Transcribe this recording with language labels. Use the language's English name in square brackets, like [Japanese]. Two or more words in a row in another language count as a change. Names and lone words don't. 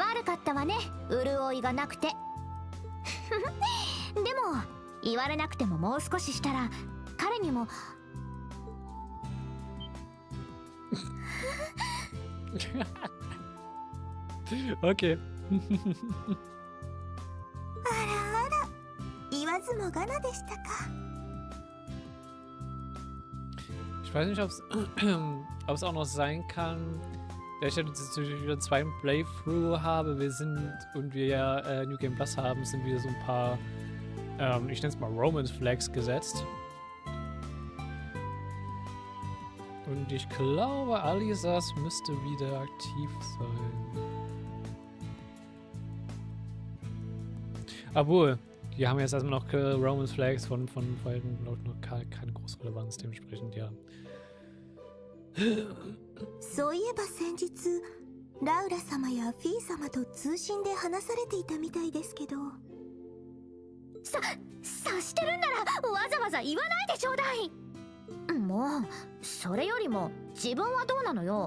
[Japanese] 悪かったわね、潤いがなくて。でも言われなくてももう少ししたら彼にも [English] Okay. [Japanese] あらあら、言わずもがなでしたか。 [German] Ich weiß nicht, ob es auch noch sein kann, da ich jetzt wieder 2 Playthrough habe, und wir ja [English] New Game Plus [German] haben, sind wieder so ein paar, ich nenne es mal [English] Romance Flags [German] gesetzt. Und ich glaube, Alisas müsste wieder aktiv sein. Obwohl, die haben jetzt erstmal noch [English] Romance Flags [German] von vorhin noch keine große Relevanz, dementsprechend, ja. [Japanese] そういえば先日ラウラ様やフィー様と通信で話されていたみたいですけど。察してるんならわざわざ言わないでちょうだい。もうそれよりも自分はどうなのよ。